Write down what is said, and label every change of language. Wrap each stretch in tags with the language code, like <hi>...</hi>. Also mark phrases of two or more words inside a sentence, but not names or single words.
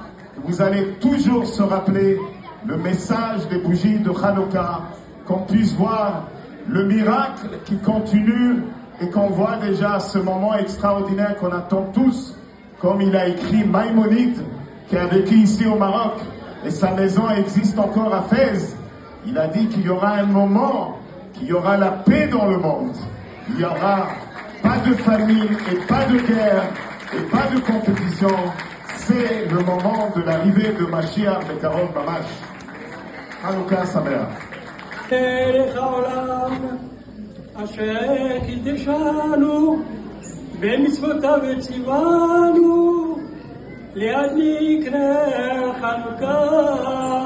<fr>Vous allez toujours se rappeler le message des bougies de Hanouka, qu'on puisse voir le miracle qui continue et qu'on voit déjà ce moment extraordinaire qu'on attend tous, comme il a écrit Maïmonide, qui a vécu ici au Maroc, et sa maison existe encore à Fès. Il a dit qu'il y aura un moment, qu'il y aura la paix dans le monde. Il n'y aura pas de famine et pas de guerre et pas de compétition. C'est le moment de l'arrivée de</fr> <he>משיח בקרוב ממש. חנוכה שמח. דרך העולם אשר קידשנו במצוותיו וציוונו להדליק נר חנוכה</he>